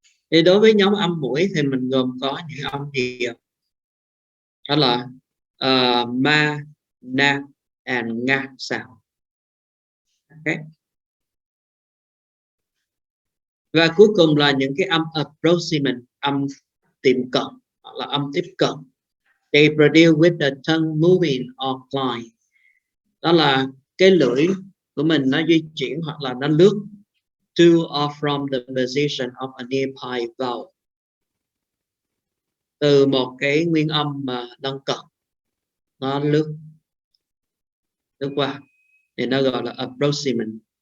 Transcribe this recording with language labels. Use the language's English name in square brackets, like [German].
[Vietnamese] Thì đối với nhóm âm mũi thì mình gồm có những âm gì? Đó là ma, na, and nga sound. Okay. Và cuối cùng là những cái âm approximant, âm tiệm cận hoặc là âm tiếp cận. [English] They produce with the tongue moving or climb. [Vietnamese] Đó là cái lưỡi của mình nó di chuyển hoặc là nó lướt [English] to or from the position of a nearby vowel, [Vietnamese] từ một cái nguyên âm mà lân cận nó lướt qua thì nó gọi là approximant.